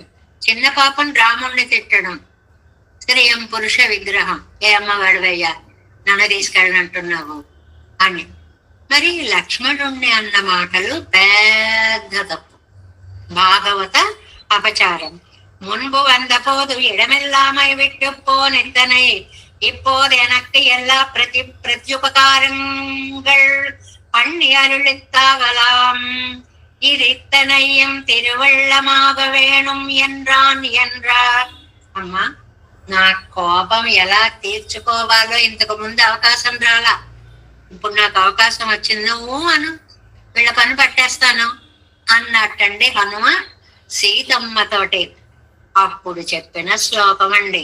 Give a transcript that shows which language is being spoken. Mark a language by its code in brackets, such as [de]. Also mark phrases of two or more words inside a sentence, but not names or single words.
[te] చిన్న పాపం రాముణ్ణి తిట్టడం, [sa] స్త్రీయం పురుష విగ్రహం, [te] ఏ అమ్మవాడివయ్యా నన్ను తీసుకెళ్ళనంటున్నావు అని. మరి లక్ష్మణుణ్ణి అన్న మాటలు పెద్ద తప్పు, భాగవత అపచారం. [ta] முன்பு வந்த போது இடமெல்லாமை விட்டு போனித்தனை இப்போது எனக்கு எல்லா பிரத்யுபகாரங்கள் பண்ணி அருளித்தாகலாம். இது இத்தனையும் திருவள்ளமாக வேணும் என்றான் என்றார். [te] అమ్మా, నా కోపం ఎలా తీర్చుకోవాలో ఇంతకు ముందు అవకాశం రాలా, ఇప్పుడు నాకు అవకాశం వచ్చింది, నువ్వు అను, వీళ్ళ పని పట్టేస్తాను అన్నట్టండి హనుమ సీతమ్మతోటి అప్పుడు చెప్పిన శ్లోకం అండి.